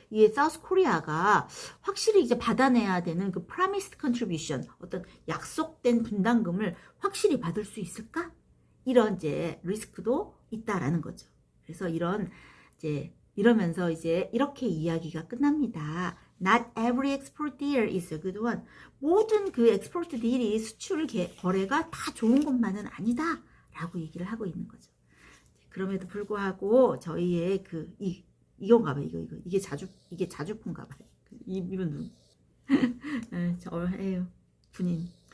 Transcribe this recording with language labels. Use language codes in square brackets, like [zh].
[ko] 이게 사우스 코리아가 확실히 이제 받아내야 되는 그 [en] promised contribution, [ko] 어떤 약속된 분담금을 확실히 받을 수 있을까? 이런 이제 리스크도 있다라는 거죠. 그래서 이러면서 이제 이렇게 이야기가 끝납니다. [en] Not every export deal is a good one. [ko] 모든 그 엑스포트 딜이 수출 거래가 다 좋은 것만은 아니다 라고 얘기를 하고 있는 거죠. 그럼에도 불구하고 저희의 이건가 봐요. 이게 자주포인가 봐요. 이분 누구? 에휴, 군인.